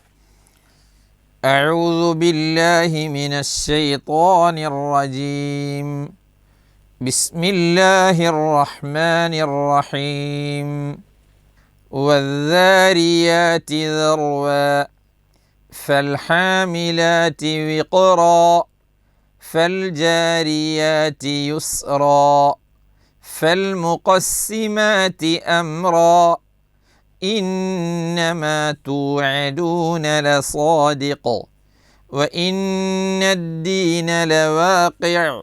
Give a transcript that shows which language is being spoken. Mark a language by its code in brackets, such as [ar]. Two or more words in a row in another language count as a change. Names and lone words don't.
[ar] أعوذ بالله من الشيطان الرجيم. بسم الله الرحمن الرحيم. والذاريات ذروا فالحاملات وقرا فالجاريات يسرا فالمقسمات أمرا إنما توعدون لصادق وإن الدين لواقع